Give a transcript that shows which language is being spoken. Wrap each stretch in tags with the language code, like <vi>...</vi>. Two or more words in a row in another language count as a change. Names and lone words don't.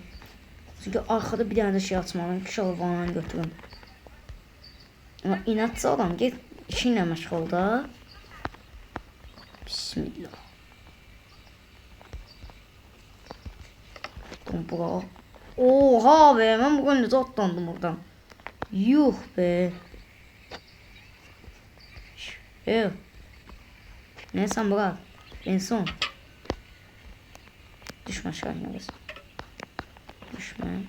<az>Çünki arxada bir dənə də şey açmalıyım ki, inşallah vananı götürüm. Ama inatçı adam get işinlə məşğul da. Bismillah. Bura.</az> <tr>Oha be, ben bugün necə atlandım oradan. Yuh be. Neyse bırak. En son. Düşme aşağı iniyoruz. Düşme.</tr>